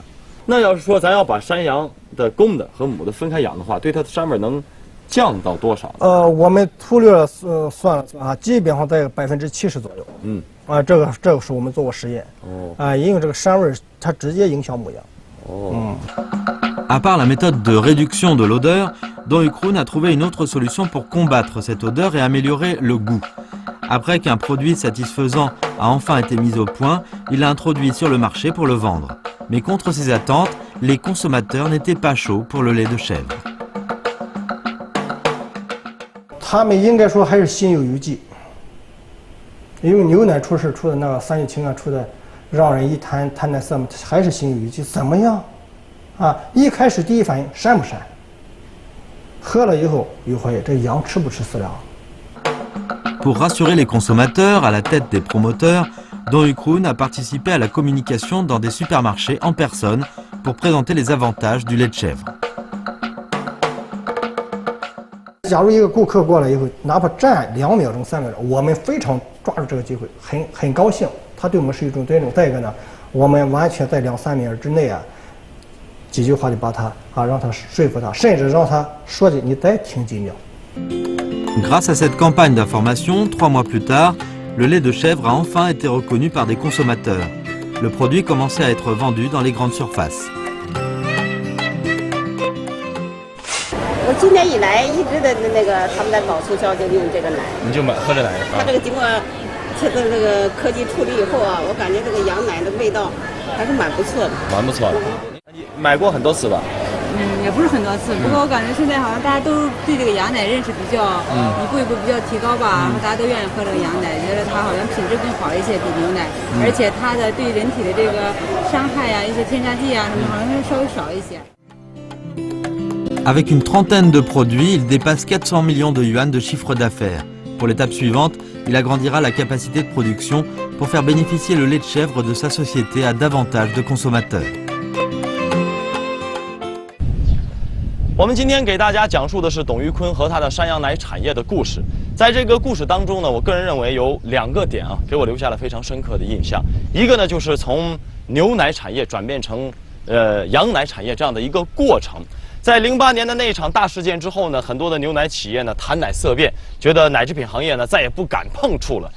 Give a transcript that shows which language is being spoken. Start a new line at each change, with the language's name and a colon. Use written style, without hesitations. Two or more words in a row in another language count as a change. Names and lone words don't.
Chinese: 那要是说咱要把山羊的公的和母的分开养的话，对它的膻味能降到多少？我们粗略算了啊，基本上在70%左右。这个是我们做过实验。因为这个膻味它直接影响母羊。
French: À part la méthode de réduction de l'odeur, Don Ukroon a trouvé une autre solution pour combattre cette odeur et améliorer le goût. Après qu'un produit satisfaisant a enfin été mis au point, il l'a introduit sur le marché pour le vendre. Mais contre ses attentes, les consommateurs n'étaient pas chauds pour le lait de chèvre.
Chinese: 他们应该说还是心有余悸，因为牛奶出事出的那个3聚氰胺出的，让人一谈那色嘛，还是心有余悸。怎么样？一开始第一反应膻不膻？喝了以后又怀疑这羊吃不吃饲料。
French: Pour rassurer les consommateurs, à la tête des promoteurs, Don Ukroon a participé à la communication dans des supermarchés en personne pour présenter les avantages du lait de chèvre.
Chinese: 假如一个顾客过来以后，哪怕站2秒钟、3秒钟，我们非常抓住这个机会，很高兴，他对我们是一种尊重。再一个呢，我们完全在2、3秒之内几句话就把他让他说服他，甚至让他说的你再听几秒。
French: Grâce à cette campagne d'information, 3 mois plus tard, le lait de chèvre a enfin été reconnu par des consommateurs. Le produit commençait à être vendu dans les grandes surfaces.
Chinese: 我今年以来一直的他们在搞促销，就用这个奶。你就喝这奶它这个经过现在这个科技处理以后我感觉这个羊奶的味道还是蛮不错的。蛮不错的。你买过很多次吧？也不是很多次，不过我感觉现在好像大家都对这个羊奶认识比较一步一步比较提高吧，然后大家都愿意喝这个羊奶，觉得它好像品质更好一些比牛奶，而且它的对人体的这个伤害一些添加剂什么好像是稍微少一些。
French: Avec une trentaine de produits, il dépasse 400 millions de yuan de chiffre d'affaires. Pour l'étape suivante, il agrandira la capacité de production pour faire bénéficier le lait de chèvre de sa société à davantage de consommateurs.
Chinese: 我们今天给大家讲述的是董玉坤和他的山羊奶产业的故事。在这个故事当中呢，我个人认为有2个点啊，给我留下了非常深刻的印象。一个呢，就是从牛奶产业转变成羊奶产业这样的一个过程。在08年的那一场大事件之后呢，很多的牛奶企业呢谈奶色变，觉得奶制品行业呢再也不敢碰触了。